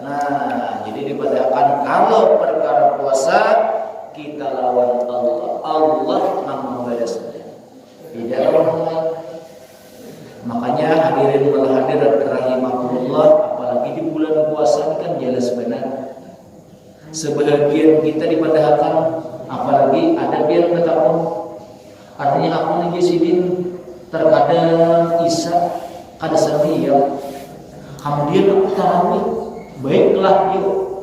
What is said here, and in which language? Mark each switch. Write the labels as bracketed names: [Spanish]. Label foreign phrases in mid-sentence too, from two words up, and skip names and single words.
[Banjar] Nah, jadi dipadahkan kalau perkara puasa kita lawan Allah, Allah yang membalasnya, tidak orang lain. Makanya [Arabic] hadirin wal hadirat rahimakumullah, [Banjar] apalagi di bulan puasa ini kan jelas benar. Sebagian kita dipadahkan, apalagi ada biar kata artinya aku nih sidin terkadang Isya kada sendirian, kemudian aku tarawih, baiklah yuk.